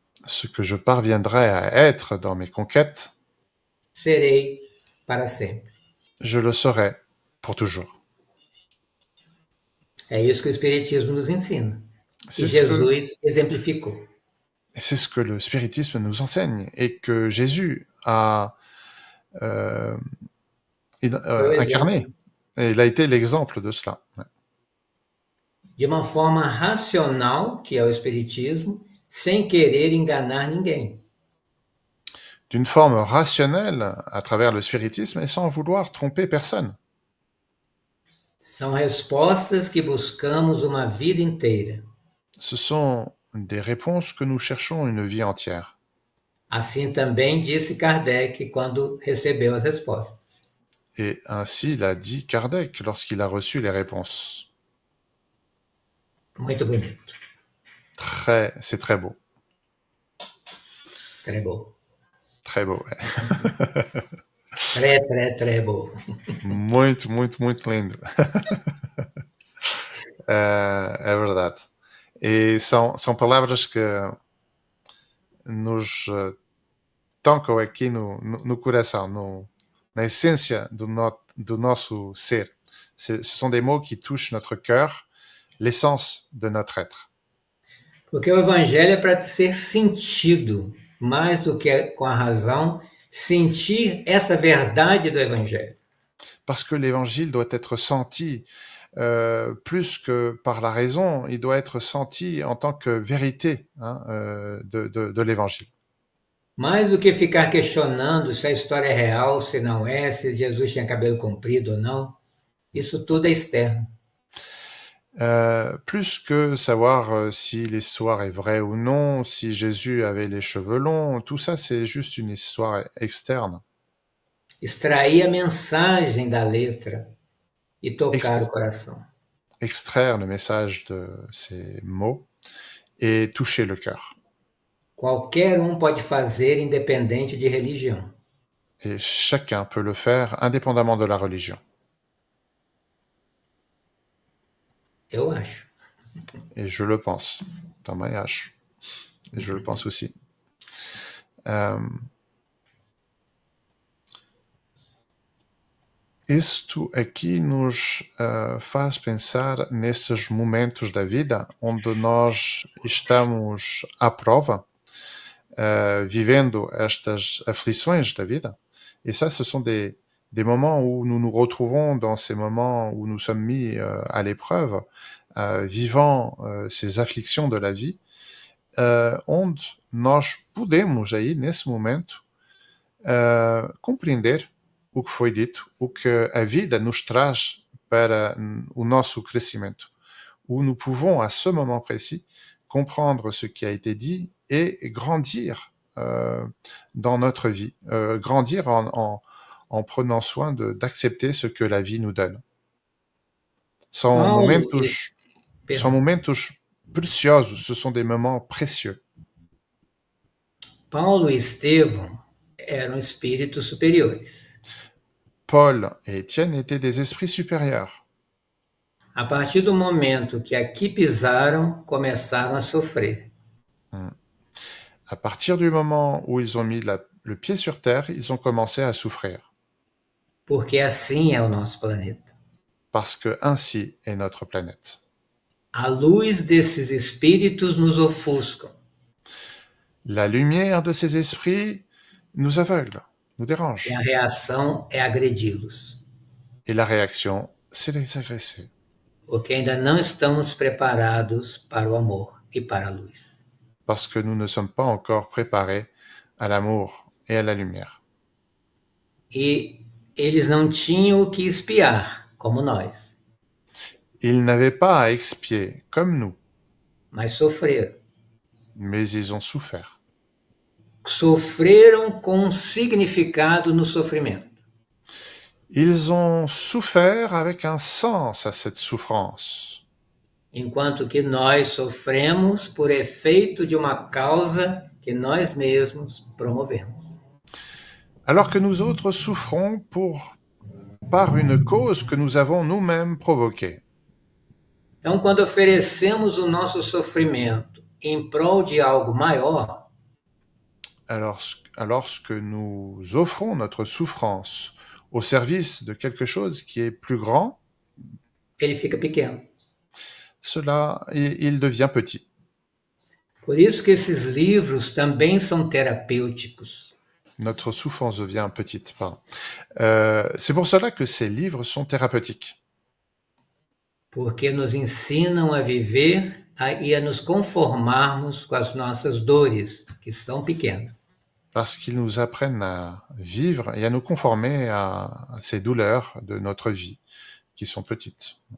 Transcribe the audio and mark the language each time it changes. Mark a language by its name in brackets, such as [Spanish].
[French] Ce que je parviendrai à être dans mes conquêtes, [Portuguese] serei para sempre. [French] je le serai pour toujours. [Portuguese] É isso que o Espiritismo nos ensina. E [French] C'est [Portuguese] Jesus exemplificou. [French] c'est ce que le spiritisme nous enseigne et que Jésus a incarné. Et il a été l'exemple de cela. Ouais. [Portuguese] De uma forma racional, que é o Espiritismo, sem querer enganar ninguém. [French] D'une forme rationnelle à travers le spiritisme et sans vouloir tromper personne. [Portuguese] São respostas que buscamos uma vida inteira. [French] Ce sont des réponses que nous cherchons une vie entière. [Portuguese] Assim também disse Kardec quando recebeu as respostas. [French] Et ainsi l'a dit Kardec lorsqu'il a reçu les réponses. [Portuguese] Muito bonito. [French] C'est très beau. Très beau. Très beau, ouais. Très beau. [Portuguese] Muito, muito, muito lindo. É verdade. E são palavras que nos tocam aqui no coração, na essência do nosso ser. [French] Ce sont des mots qui touchent notre cœur, l'essence de notre être. [Portuguese] Porque o Evangelho é para ser sentido, mais do que com a razão, sentir essa verdade do Evangelho. [French] Parce que l'Évangile doit être senti plus que par la raison, il doit être senti en tant que vérité de l'Évangile. [Portuguese] Mais do que ficar questionando se a história é real, se não é, se Jesus tinha cabelo comprido ou não. Isso tudo é externo. [French] Plus que savoir si l'histoire est vraie ou non, si Jésus avait les cheveux longs, tout ça c'est juste une histoire externe. [Portuguese] Extrair a mensagem da letra e tocar o Ex- coração. [French] extraire le message de ces mots et toucher le cœur. [Portuguese] Qualquer pode fazer, independente de religião. [French] Et chacun peut le faire indépendamment de la religion. [Portuguese] Eu acho. [French] Et je le pense, [Portuguese] também acho. [French] Et je le pense aussi. [Portuguese] Isto aqui nos faz pensar nesses momentos da vida onde nós estamos à prova, vivendo estas aflições da vida. [French] Et ça, ce sont des moments où nous nous retrouvons dans ces moments où nous sommes mis à l'épreuve, vivant ces afflictions de la vie, [Portuguese] onde nós podemos aí, nesse momento, compreender o que foi dito, o que a vida nos traz para o nosso crescimento, [French] où nous pouvons, à ce moment précis, comprendre ce qui a été dit et grandir dans notre vie, grandir en prenant soin d'accepter ce que la vie nous donne. [Portuguese] São momentos preciosos, [French] ce sont des moments précieux. [Portuguese] Paulo e Estevão eram espíritos superiores. [French] Paul et Étienne étaient des esprits supérieurs. [Portuguese] A partir do momento que aqui pisaram, começaram a sofrer. [French] À partir du moment où ils ont mis le pied sur terre, ils ont commencé à souffrir. [Portuguese] Porque assim é o nosso planeta. [French] Parce que ainsi est notre planète. [Portuguese] A luz desses espíritos nos ofuscam. [French] La lumière de ces esprits nous aveugle, nous dérange. [Portuguese] E a reação é agredi-los. [French] Et la réaction, c'est les agresser. [Portuguese] Porque ainda não estamos preparados para o amor e para a luz. [French] Parce que nous ne sommes pas encore préparés à l'amour et à la lumière. [Portuguese] E eles não tinham o que expiar, como nós. [French] Ils n'avaient pas à expier, comme nous, [Portuguese] Mas sofreram. [French] mais ils ont souffert. [Portuguese] Sofreram com um significado no sofrimento. [French] Ils ont souffert avec un sens à cette souffrance. [Portuguese] Enquanto que nós sofremos por efeito de uma causa que nós mesmos promovemos. [French] Alors que nous autres souffrons par une cause que nous avons nous-mêmes provoquée. [Portuguese] Então, quando oferecemos o nosso sofrimento em prol de algo maior, [French] alors que nous offrons notre souffrance au service de quelque chose qui est plus grand, [Portuguese] ele fica pequeno. [French] Il devient petit. [Portuguese] Por isso que esses livros também são terapêuticos. [French] Notre souffrance devient petite, pardon. C'est pour cela que ces livres sont thérapeutiques. [Portuguese] Porque nos ensinam a viver e a nos conformarmos com as nossas dores, que são pequenas. [French] Parce qu'ils nous apprennent à vivre et à nous conformer à ces douleurs de notre vie, qui sont petites.